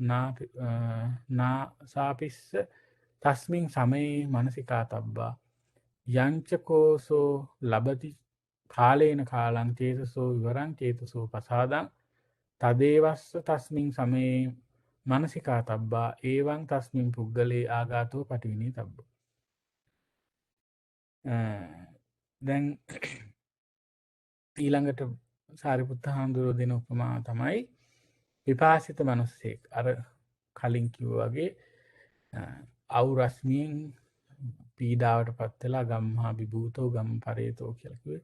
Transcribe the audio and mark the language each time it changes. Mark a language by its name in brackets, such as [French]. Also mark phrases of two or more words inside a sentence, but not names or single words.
[Pali] සාපිස්ස තස්මින් සමයේ මනසිකා තබ්බා යංචකෝසෝ ලබති කාලේන කාලං චේතසෝ විවරං චේතසෝ පසාදං තදේවස්ස තස්මින් සමයේ මනසිකා තබ්බා ඒවං තස්මින් පුද්ගලේ ආගාතෝ පටිවිනී තබ්බෝ. [Sinhala] දැන් ඊළඟට සාරිපුත්ත හාමුදුරුවෝ දෙන උපමාව තමයි විපාසිත මනුස්සයෙක් අර කලින් කිව්ව වගේ අවුරස්මියෙන් පීඩාවට පත්වෙලා [Pali] ගම්හා විභූතෝ ගම් පරේතෝ [Sinhala] කියලා කිව්වේ.